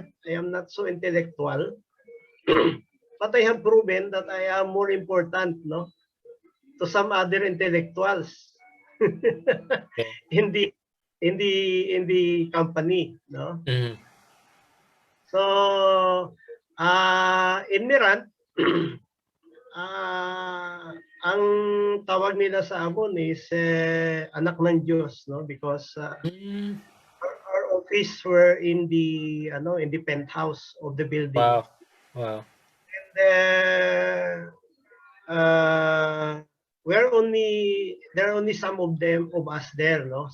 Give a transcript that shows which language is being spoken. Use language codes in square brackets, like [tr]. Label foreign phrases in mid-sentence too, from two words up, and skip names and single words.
[en] I am not so intellectual. But I have proven that I am more important, no, to some other intellectuals Okay. in the in the company, no. Mhm. So in [tl] Miran, ah ang tawag nila sa amon is anak ng Diyos, [en] no, because Mm. our office were in the penthouse of the building. Wow. Wow. And there are only some of us there, no.